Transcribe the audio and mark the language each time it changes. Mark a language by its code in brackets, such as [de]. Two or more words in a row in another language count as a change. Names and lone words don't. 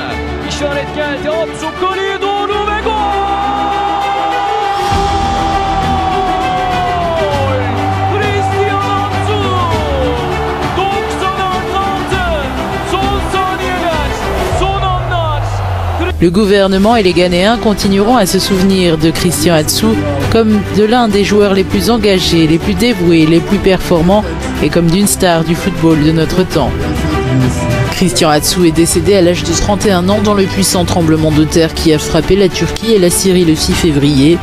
[tr] İşaret geldi. Atsu kaleye doğru ve gol! Christian Atsu! 90 artı 6. Son saniyeler. Son anlar. [fr] Le gouvernement et les Ghanéens continueront à se souvenir de Christian Atsu comme de l'un des joueurs les plus engagés, les plus dévoués, les plus performants et comme d'une star du football de notre temps. Christian Atsu est décédé à l'âge de 31 ans dans le puissant tremblement de terre qui a frappé la Turquie et la Syrie le 6 février.